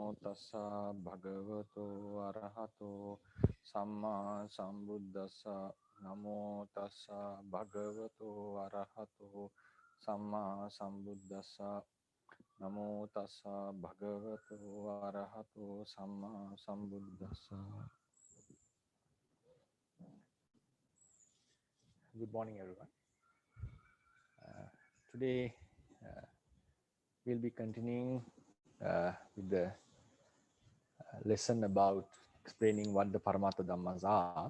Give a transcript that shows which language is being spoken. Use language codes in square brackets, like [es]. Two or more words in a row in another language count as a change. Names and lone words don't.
[pi] tassa bhagavato arahato samma sambuddhassa. Namo tassa bhagavato arahato samma sambuddhassa. Namo tassa bhagavato arahato samma sambuddhassa. [en] Good morning, everyone. Today we'll be continuing with the lesson about explaining what the [pi] Paramattha Dhammas [en] are.